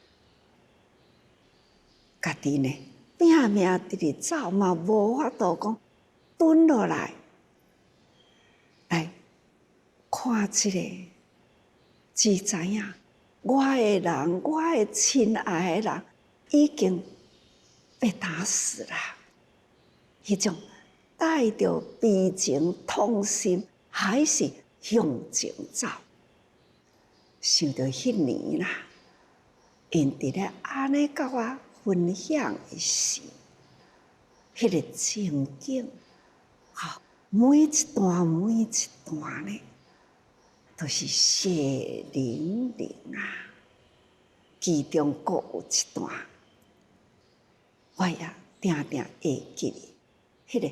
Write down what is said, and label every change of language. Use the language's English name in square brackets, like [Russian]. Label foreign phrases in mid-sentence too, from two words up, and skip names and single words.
[Min Nan Chinese] 家己呢拼命直走嘛，无法度讲蹲落来，来看即个，只知影我诶人，我诶亲爱诶人已经被打死啦，迄种。带着悲情痛心，还是向前走。想到迄年啦，因伫咧安尼甲我分享诶时，迄个情景，每一段呢，都是血淋淋啊。其中阁有一段，我也定定会记迄个。